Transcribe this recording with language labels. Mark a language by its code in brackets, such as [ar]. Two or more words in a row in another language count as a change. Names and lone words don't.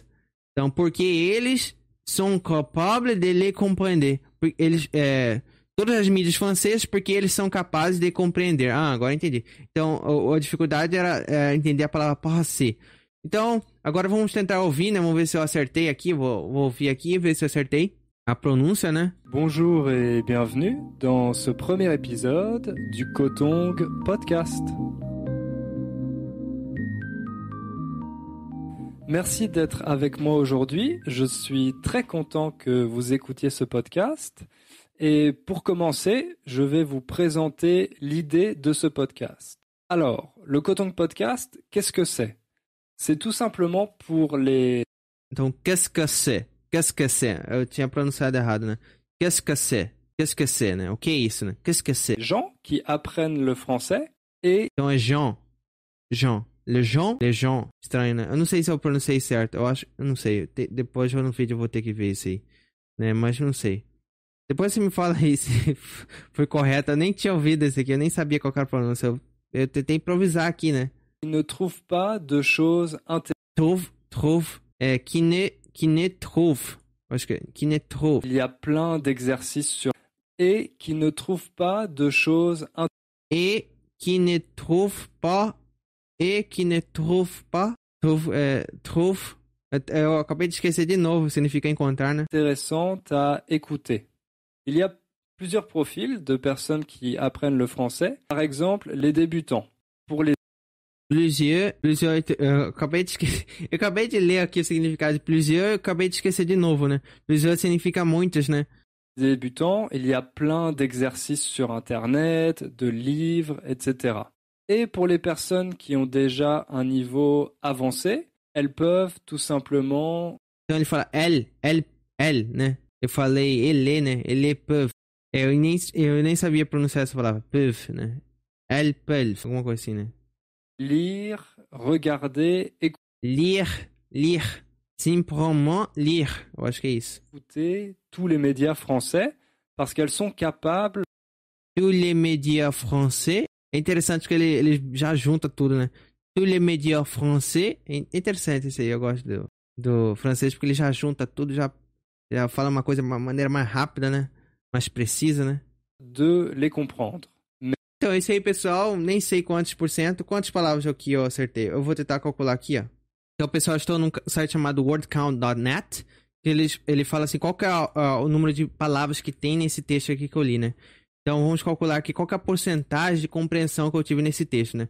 [pt] Então, porque eles são capazes de lhe compreender. Eles, todas as mídias francesas, porque eles são capazes de compreender. Agora entendi. Então, a dificuldade era entender a palavra passé. Então, agora vamos tentar ouvir, né? Vamos ver se eu acertei aqui. Vou ouvir aqui e ver se eu acertei a pronúncia, né? [fr] Bonjour et bienvenue dans ce premier épisode du Kotong Podcast. Merci d'être avec moi aujourd'hui. Je suis très content que vous écoutiez ce podcast. Et pour commencer, je vais vous présenter l'idée de ce podcast. Alors, le Kotong Podcast, qu'est-ce que c'est? C'est tout simplement pour les... Então, qu'est-ce que c'est? Qu'est-ce que c'est? [pt] Eu tinha pronunciado errado, né? [fr] Qu'est-ce que c'est? Qu'est-ce que c'est, [pt] né? O que é isso, né? [fr] Qu'est-ce que c'est? gens qui apprennent le français et... [pt] Então é Jean. [fr] Les gens. [pt] Estranho, né? Eu não sei se eu pronunciei certo. Eu não sei. Depois no vídeo eu vou ter que ver isso aí. Né? Mas não sei. Depois você me fala aí se foi correto. Eu nem tinha ouvido esse aqui. Eu nem sabia qual era a pronúncia. Eu tentei improvisar aqui, né? [fr] Ils ne trouvent pas de choses intéressantes. Trouve. Qui ne trouve. [pt] Acho que [fr] qui ne trouve. Il y a plein d'exercices sur... Et qui ne trouvent pas de choses intéressantes. Et qui ne trouve pas. Et qui ne trouve pas. Trouve. [pt] Eu acabei de esquecer de novo. Significa encontrar, né? [fr] Intéressantes à écouter. Il y a plusieurs profils de personnes qui apprennent le français. Par exemple, les débutants. Pour les Plusieurs, [pt] eu acabei de ler aqui o significado de plusieurs, eu acabei de esquecer de novo, né? Plusieurs significa muitos, né? [fr] débutants, il y a plein d'exercices sur Internet, de livres, etc. Et pour les personnes qui ont déjà un niveau avancé, elles peuvent tout simplement... [pt] Então ele fala elle, né? Eu falei ele, né? Ele peuvent. Eu nem sabia pronunciar essa palavra. [fr] Peuvent, né? Elle peuvent, [pt] alguma coisa assim, né? [fr] Lire, regarder, Lire. Simplement lire. [pt] Eu acho que é isso. [fr] écouter tous les médias français parce qu'elles sont capables... Tous les médias français. [pt] É interessante que ele já junta tudo, né? [fr] Tous les médias français. [pt] É interessante isso aí, eu gosto do francês, porque ele já junta tudo, já fala uma coisa de uma maneira mais rápida, né? Mais precisa, né? [fr] de les comprendre. [pt] Então, é isso aí, pessoal. Nem sei quantas palavras aqui eu acertei. Eu vou tentar calcular aqui, ó. Então, pessoal, eu estou num site chamado wordcount.net. Ele fala assim, qual que é o número de palavras que tem nesse texto aqui que eu li, né? Então, vamos calcular aqui qual que é a porcentagem de compreensão que eu tive nesse texto, né?